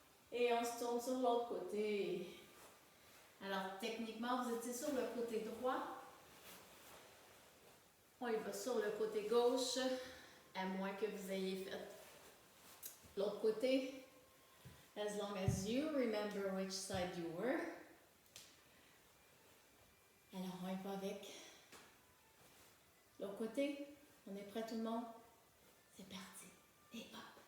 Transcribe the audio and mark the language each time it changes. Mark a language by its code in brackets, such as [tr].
[fr] Et on se tourne sur l'autre côté. Alors, techniquement, vous étiez sur le côté droit. On y va sur le côté gauche, à moins que vous ayez fait l'autre côté. [en] As long as you remember which side you were. [fr] Alors, on y va avec l'autre côté. On est prêt tout le monde? C'est parti. Et hop!